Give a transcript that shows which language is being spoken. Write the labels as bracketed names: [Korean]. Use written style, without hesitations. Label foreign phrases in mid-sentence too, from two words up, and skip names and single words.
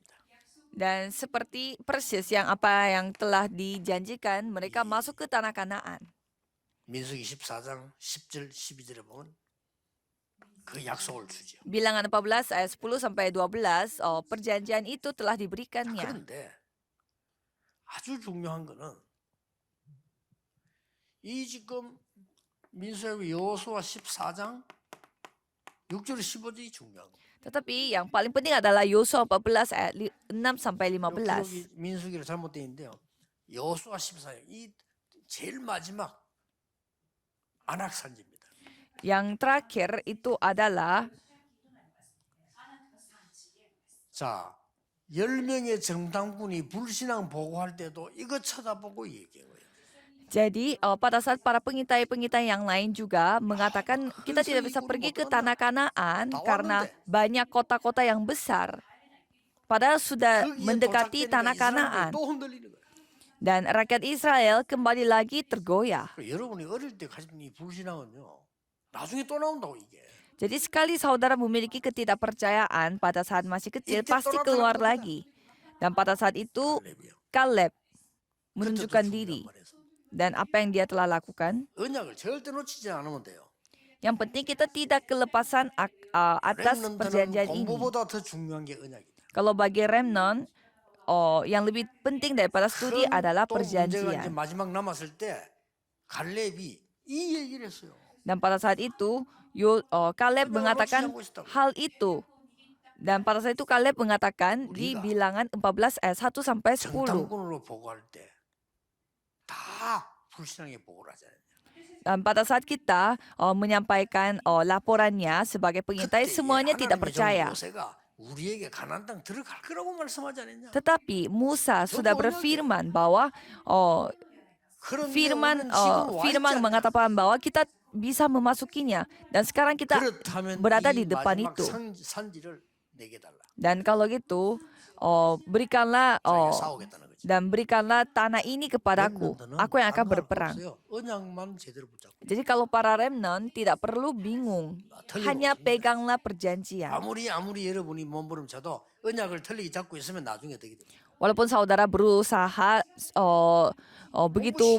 [Indonesian] Dan seperti persis apa yang telah dijanjikan, mereka masuk ke tanah Kanaan. [Korean] 민수기 14장 10절 12절에 보면 그 약속을 주죠. [Indonesian] Bilangan 14 ayat 10 sampai 12, perjanjian itu telah diberikannya. [Korean] 그런데 아주 중요한 거는 이 지금 민수기 여호수아 14장 6절 15절이 중요한 거예요. [Indonesian] Tetapi yang paling penting adalah Yosua 14 ayat 6 sampai [Korean] 기록이 [Indonesian] 15. [Korean] 민수기로 잘못되어 있는데요. 여호수아 14장 이 제일 마지막 안악산지입니다. [Indonesian] Yang terakhir itu adalah [Korean] 자, 10명의 정탐꾼이 불신앙 보고할 때도 이거 쳐다보고 얘기한 거예요. [Indonesian] jadi pada saat para pengintai-pengintai yang lain juga mengatakan kita tidak bisa pergi ke tanah Kanaan karena banyak kota-kota yang besar. Padahal sudah [Korean] 거기에 [Indonesian] mendekati [Korean] 도착되니까 [Indonesian] tanah [Korean] 이스라엘이 [Indonesian] Kanaan. [Korean] 또 흔들리는 거예요. [Indonesian] Dan rakyat Israel kembali lagi tergoyah. 여러분이 어릴 때 가진 이 불신앙은요, 나중에 또 나온다고 이게. Jadi sekali saudara memiliki ketidakpercayaan pada saat masih kecil, pasti keluar lagi. Dan pada saat itu [Korean] 갈렙이요. [Indonesian] Kaleb [Korean] 그때도 [Indonesian] menunjukkan [Korean] 중요한 [Indonesian] diri. [Korean] 말이에요. [Indonesian] Dan apa yang dia telah lakukan? [Korean] 언약을 절대 놓치지 않으면 돼요. [Indonesian] Yang penting kita tidak kelepasan atas [Korean] 렘넌트는 [Indonesian] perjanjian ini. [Korean] 공부보다 더 중요한 게 언약이다. [Indonesian] Kalau bagi remnon, yang lebih penting daripada studi adalah [Korean] 또 문제가 이제 [Indonesian] perjanjian. [Korean] 마지막 남았을 때 갈렙이 이 얘기를 했어요. [Indonesian] Dan pada saat itu, Kaleb mengatakan hal itu. Dan pada saat itu Kaleb mengatakan di bilangan 14 ayat 1 sampai 10. [Korean] 정탐꾼으로 보고할 때 다 불신앙의 보고를 하잖아요. [Indonesian] Dan pada saat kita menyampaikan laporannya sebagai pengintai, semuanya tidak percaya. [Korean] 모세가 우리에게 가나안 땅 들어갈 거라고 말씀하지 않았냐? [Indonesian] Tetapi Musa sudah berfirman bahwa [Korean] 그런데 [Indonesian] firman [Korean] 우리는 지금 와 [Indonesian] firman [Korean] 있지 않냐? [Indonesian] mengatakan bahwa kita bisa memasukinya, dan sekarang kita [Korean] 그렇다면 [Indonesian] berada [Korean] 이 [Indonesian] di depan [Korean] 마지막 [Indonesian] itu. [Korean] 산지를 내게 달라. [Indonesian] Dan kalau gitu, berikanlah [Korean] 자기가 싸우겠다는 거지. [Indonesian] dan berikanlah tanah ini kepadaku. [Korean] 렘넌트는 [Indonesian] Aku yang akan [Korean] 아무 말 [Indonesian] berperang. [Korean] 없어요. 언약만 제대로 붙잡고. [Indonesian] Jadi kalau para remnon tidak perlu bingung, hanya peganglah perjanjian. [Korean] 아무리 여러분이 몸부림쳐도 언약을 틀리게 잡고 있으면 나중에 되게 됩니다. [Indonesian] Walaupun saudara berusaha begitu